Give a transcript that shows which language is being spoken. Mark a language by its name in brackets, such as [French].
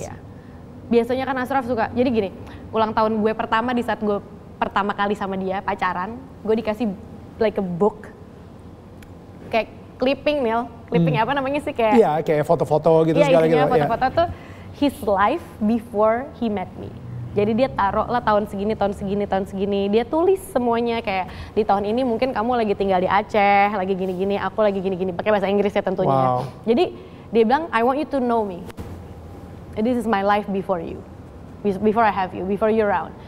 [Indonesian] Ya. Biasanya kan Ashraf suka. Jadi gini, ulang tahun gue pertama di saat gue pertama kali sama dia pacaran, gue dikasih [English] like a book. [Indonesian] Kayak clipping apa namanya sih, kayak iya, kayak foto-foto gitu segala gitu. Iya, foto-foto tuh [English] his life before he met me. [Indonesian] Jadi dia taruh lah tahun segini. Dia tulis semuanya kayak di tahun ini mungkin kamu lagi tinggal di Aceh, lagi gini-gini, aku lagi gini-gini, pakai bahasa Inggris ya tentunya. [English] Wow. [Indonesian] Jadi dia bilang [English] I want you to know me. This is my life before you. Before I have you, before you're around.